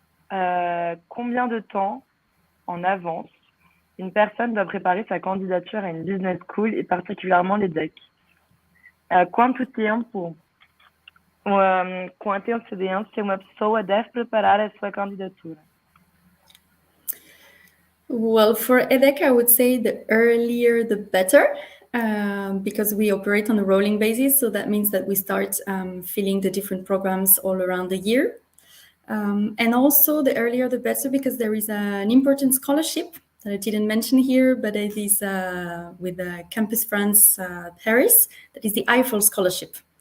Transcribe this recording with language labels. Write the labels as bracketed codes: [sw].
[fr] Combien de temps en avance une personne doit préparer sa candidature à une business school et particulièrement l'EDHEC? [pt] Quanto tempo com antecedência uma pessoa deve preparar a sua candidatura? [en] Well, for EDHEC, I would say the earlier the better, because we operate on a rolling basis. So that means that we start filling the different programs all around the year. And also the earlier the better, because there is an important scholarship that I didn't mention here, but it is with Campus France Paris, that is the Eiffel Scholarship.